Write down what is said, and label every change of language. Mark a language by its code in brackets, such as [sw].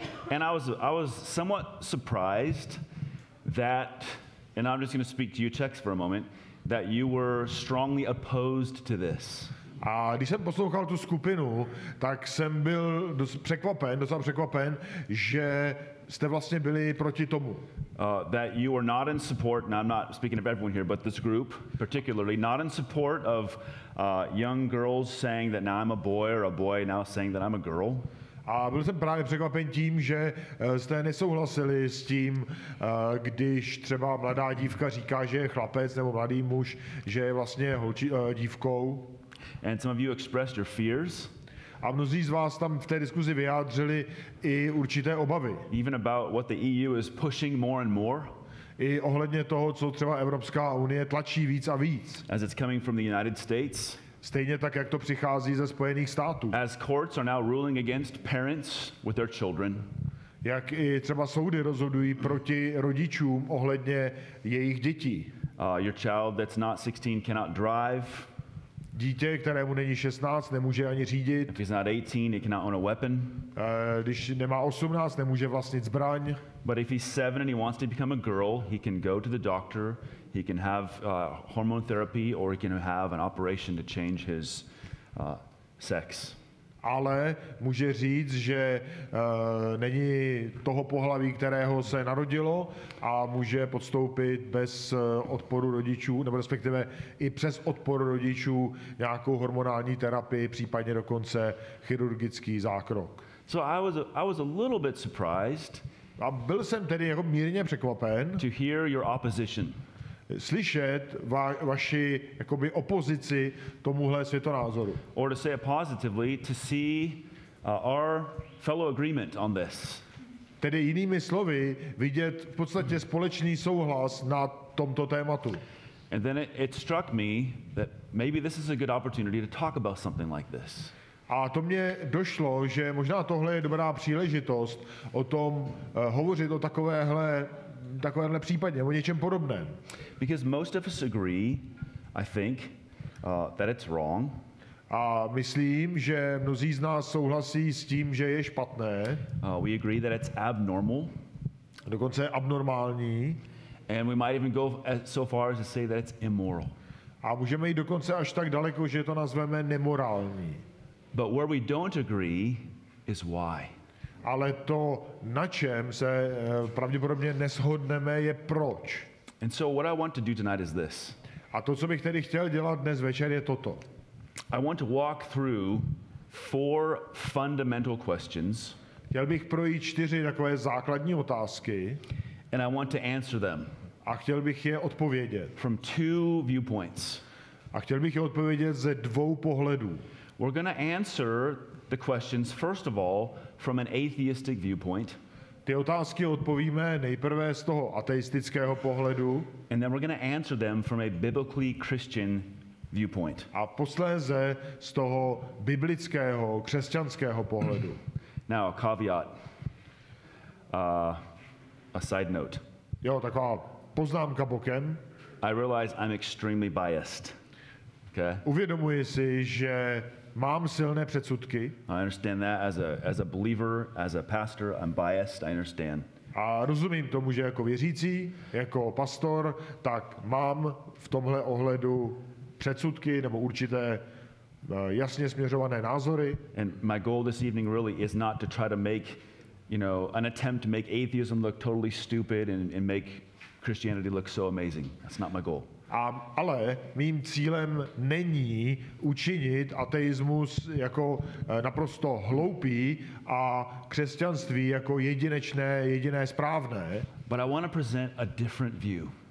[en] And I was somewhat surprised that, and I'm just going to speak to you Czechs for a moment, that you were strongly opposed to this. [cs] A když jsem poslouchal tu skupinu, tak jsem byl docela překvapen, že jste vlastně byli proti tomu. [en] That you are not in support, and I'm not speaking of everyone here, but this group particularly, not in support of young girls saying that now I'm a boy or a boy now saying that I'm a girl. [cs] A byl jsem právě překvapen tím, že jste nesouhlasili s tím, když třeba mladá dívka říká, že je chlapec, nebo mladý muž, že je vlastně dívkou. [en] And some of you expressed your fears. [cs] A mnozí z vás tam v té diskuzi vyjádřili i určité obavy. [en] Even about what the EU is pushing more and more. [cs] I ohledně toho, co třeba Evropská unie tlačí víc a víc. [en] As it's coming from the United States. [cs] Stejně tak, jak to přichází ze Spojených států. [en] As courts are now ruling against parents with their children. [cs] Jak i třeba soudy rozhodují proti rodičům ohledně jejich dětí. [en] Your child that's not 16 cannot drive. [cs] Dítě, kterému není 16, nemůže ani řídit. [en] If he's not 18, he cannot own a weapon. [cs] Když nemá 18, nemůže vlastnit zbraň. [en] But if he's 7 and he wants to become a girl, he can go to the doctor he can have hormone therapy, or he can have an operation to change his sex. [cs] Ale může říct, že není toho pohlaví, kterého se narodilo, a může podstoupit bez odporu rodičů, nebo respektive i přes odpor rodičů nějakou hormonální terapii, případně dokonce chirurgický zákrok. [en] So I was a little bit surprised [cs] A byl jsem tedy jako mírně překvapen [en] to hear your opposition. [cs] Slyšet vaši jakoby opozici tomuhle světonázoru. [en] Or to say it positively, to see our fellow agreement on this. [cs] Tedy jinými slovy, vidět v podstatě společný souhlas na tomto tématu. [en] And then it struck me that maybe this is a good opportunity to talk about something like this. [cs] A to mě došlo, že možná tohle je dobrá příležitost o tom hovořit o takovéhle případě, o něčem podobném. [en] Because most of us agree, I think, that it's wrong. [cs] A myslím, že mnozí z nás souhlasí s tím, že je špatné. [en] We agree that it's abnormal. [cs] Dokonce je abnormální. [en] And we might even go so far as to say that it's immoral. [cs] A můžeme jít dokonce až tak daleko, že to nazveme nemorální. [en] But where we don't agree is why. [cs] Ale to, na čem se pravděpodobně neshodneme, je proč. [en] And so what I want to do tonight is this. [cs] A to, co bych tedy chtěl dělat dnes večer, je toto. [en] I want to walk through 4 fundamental questions. [cs] Chtěl bych projít 4 takové základní otázky. [en] And I want to answer them. [cs] A chtěl bych je odpovědět. [en] From 2 viewpoints. [cs] A chtěl bych je odpovědět ze 2 pohledů. [en] We're going to answer the questions, first of all, from an atheistic viewpoint. [cs] Ty otázky odpovíme nejprve z toho ateistického pohledu. [en] And then we're going to answer them from a biblically Christian viewpoint. [cs] A posléze z toho biblického, křesťanského pohledu. [en] Now, a caveat, a side note. [cs] Jo, taková poznámka bokem. [en] I realize I'm extremely biased. Okay? [cs] Uvědomuji si, že mám silné předsudky. [en] I understand that as a believer, as a pastor, I'm biased. I understand. [cs] A rozumím tomu, že jako věřící, jako pastor, tak mám v tomhle ohledu předsudky nebo určité jasně směřované názory. [en] And my goal this evening really is not to try to make, an attempt to make atheism look totally stupid and make Christianity look so amazing. That's not my goal. [cs] Ale mým cílem není učinit ateismus jako naprosto hloupý a křesťanství jako jediné správné. [en] But I want to present a different view.